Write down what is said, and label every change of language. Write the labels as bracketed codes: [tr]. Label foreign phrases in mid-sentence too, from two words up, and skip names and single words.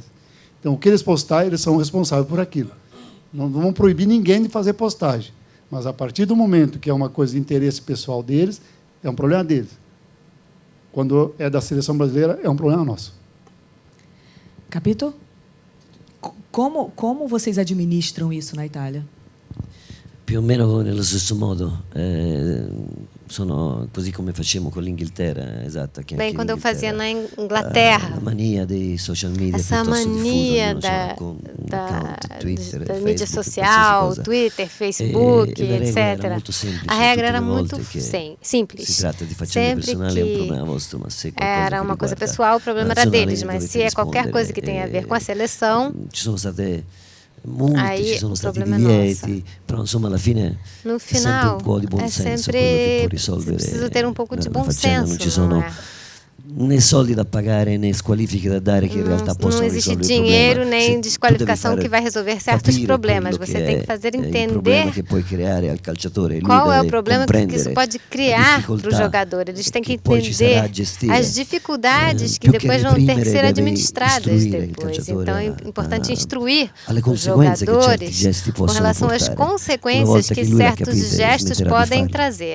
[pt] Então, o que eles postarem, eles são responsáveis por aquilo. Não vão proibir ninguém de fazer postagem, mas, a partir do momento que é uma coisa de interesse pessoal deles, é um problema deles. Quando é da seleção brasileira, é um problema nosso. [it] Capito? [pt] Como vocês administram isso na Itália? [it] Più o meno nello stesso modo. Sono così come facciamo con l'Inghilterra, esatto. [pt] Bem, quando eu fazia na Inglaterra, [it] a mania dei [en] social media, [pt] essa mania da mídia social, Twitter, Facebook, etc. A regra era muito simples. Sempre que era uma coisa pessoal, o problema era deles, mas se é qualquer coisa que tenha a ver com a seleção, [it] multe, ci sono stati divieti, però insomma alla fine [pt] no final, [it] sempre un po' di buon senso quello che può risolvere. [pt] Precisa ter um pouco de bom senso. [it] Non ci sono né soldi da pagare, né squalifiche da dare che in realtà possono risolvere il problema. [pt] Não existe dinheiro nem desqualificação que vai resolver certos problemas. Você tem que fazer entender qual é o problema que isso pode criar para o jogador. Eles têm que entender as dificuldades que depois vão ter que ser administradas depois. Então, é importante instruir os jogadores com relação às consequências que certos gestos podem trazer.